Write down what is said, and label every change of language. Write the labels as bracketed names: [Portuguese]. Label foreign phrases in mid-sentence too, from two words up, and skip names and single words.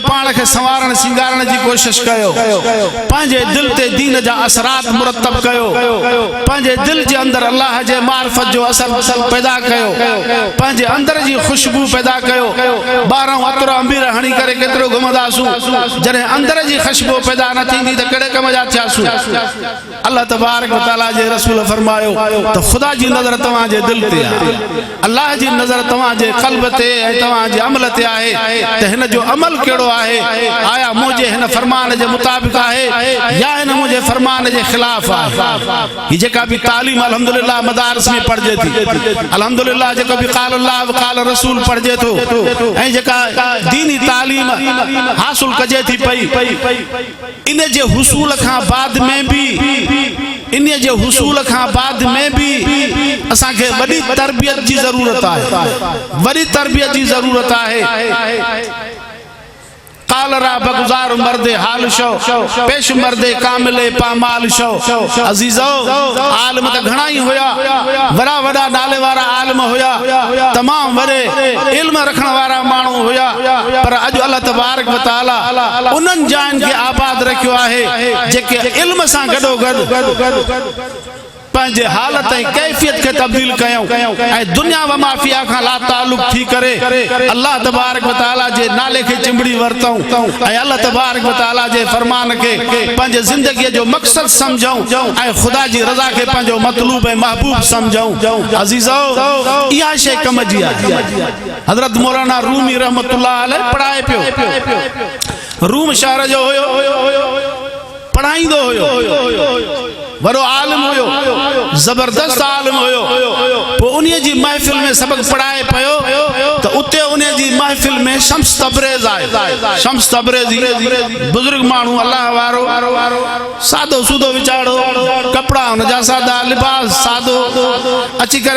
[Sindhi] पाण खे संवारण सिंगारण जी कोशिश कयो पंहिंजे दिल ते दीन जा असरात मुरतब कयो पंहिंजे दिल जे अंदर अल्लाह जे मारिफत जो असर पैदा कयो पंहिंजे अंदर जी खुशबू पैदा कयो 12 अतर अंबीर हणी करे केतिरो घुमंदासूं जॾहिं अंदर जी खुशबू पैदा न थींदी त कहिड़े कम जा थियासूं अल्लाह [Arabic] تبارك وتعالى [Sindhi] जे रसूल फरमायो त ख़ुदा जी नज़र तव्हां जे दिल ते आहे अल्लाह जी नज़र तव्हां जे क़ल्ब ते ऐं तव्हां जे अमल ते आहे त हिन जो अमल केड़ो आहे आया मुझे हिन फरमान जे मुताबिक आहे या हिन मुझे फरमान जे खिलाफ आहे ही जेका भी तालीम अल्हम्दुलिल्लाह मदारस में पढ़जे थी अल्हम्दुलिल्लाह जेको भी [Arabic] قال الله وقال رسول [Sindhi] पढ़जे तो ऐं जेका दीनी तालीम हासिल कजे थी पई इन जे हुसूल खां बाद में भी इन जे हुसूल खां बाद में भी असां के वडी तरबियत जी जरूरत आहे वडी तरबियत जी जरूरत आहे [Persian] قال را بگذار مرد حال شو پیش مرد کامل پامال شو [Sindhi] अजीजो आलम त घणा ही होया वड़ा वड़ा नाले वारा आलम होया तमाम वरे इल्म रखण वारा माण्हू होया पर अज अल्लाह [Arabic] تبارك وتعالى [Sindhi] उन्हनि जान के आबाद रखियो आहे जेके इल्म सां गडो गड पंहिंजे हालत ऐं कैफियत खे तब्दील कयूं ऐं दुनिया व माफिया खां ला ताल्लुक थी करे अल्लाह [Arabic] تبارك وتعالى [Sindhi] जे नाले खे चिंबड़ी वरतऊं ऐं अल्लाह [Arabic] تبارك وتعالى [Sindhi] जे फरमान खे पंहिंजे ज़िंदगीअ जो मक़सद समझूं ऐं ख़ुदा जी रज़ा खे पंहिंजो मतलूब ऐं महबूब समझूं अज़ीज़ो इहा शइ कम जी आहे हज़रत मौलाना रूमी [Arabic] رحمة الله عليه [Sindhi] पढ़ाए पियो रूम शहर जो हुयो पढ़ाईंदो हुयो वरो आलिम हुयो जबरदस्त आलिम हुयो पोइ उन्हीअ जी महफ़िल में सबक पढ़ाए पियो त उते उन्हीअ जी महफ़िल में शम्स तबरेज़ आहे शम्स तबरेज़ी बुजुर्ग माण्हू अल्लाह वारो सादो सूदो वीचारो कपड़ा हुन जा सादा लिबास सादो अची करे